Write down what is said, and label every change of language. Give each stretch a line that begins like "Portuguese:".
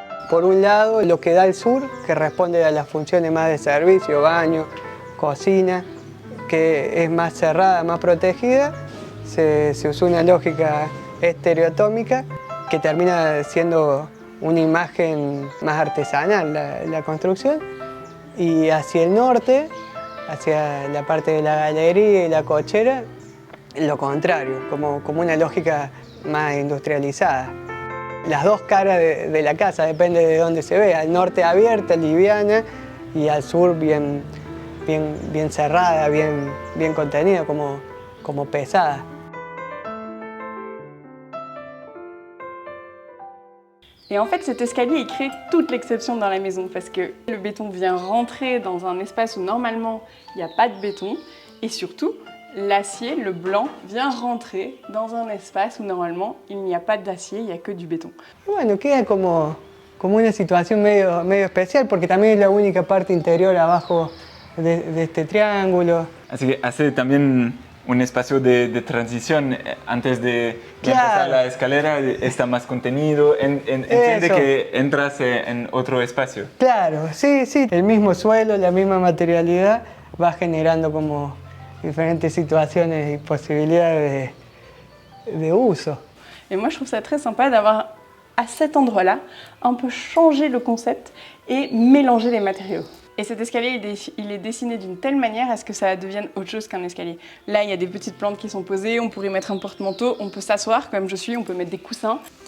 Spanish: Por un lado, lo que da el sur, que responde a las funciones más de servicio, baño, cocina, que es más cerrada, más protegida, se usó una lógica estereotómica que termina siendo una imagen más artesanal la construcción, y hacia el norte, hacia la parte de la galería y la cochera, lo contrario, como una lógica más industrializada. Las dos caras de la casa, depende de dónde se vea, al norte abierta, liviana, y al sur bien cerrada, bien contenida, como pesada.
French: Et en fait, cet escalier, il crée toute l'exception dans la maison parce que le béton vient rentrer dans un espace où normalement il n'y a pas de béton et surtout, l'acier, le blanc, vient rentrer dans un espace où normalement il n'y a pas d'acier, il n'y a que du béton.
Spanish: Bueno, queda como una situación medio especial porque también es la única parte interior abajo de este triángulo. Así que hace también un espacio de transición antes de empezar la escalera, está más contenido, entiende que entras en otro espacio. Claro, sí, el mismo suelo, la misma materialidad va generando como
French: différentes situations et possibilités
Spanish: de uso.
French: Et moi je trouve ça très sympa d'avoir à cet endroit-là un peu changé le concept et mélangé les matériaux. Et cet escalier, il est dessiné d'une telle manière à ce que ça devienne autre chose qu'un escalier. Là, il y a des petites plantes qui sont posées, on pourrait mettre un porte-manteau, on peut s'asseoir comme je suis, on peut mettre des coussins.